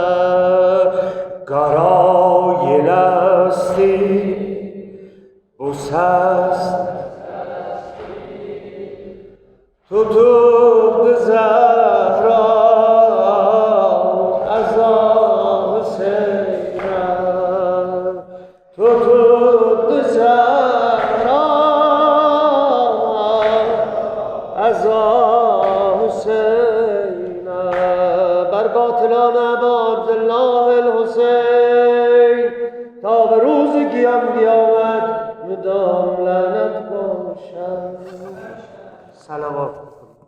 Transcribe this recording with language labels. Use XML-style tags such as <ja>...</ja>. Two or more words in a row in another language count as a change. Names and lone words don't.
<az>qara yeləsti, bu səs tutubdu Zəhra, əza Hüseynə, tutubdu Zəhra, əza Hüseynə.</az> <fa>بر قاتلان ابا عبدالله الحسین تا به روز قیامت مدام لعنت باشد. صلوات.</fa>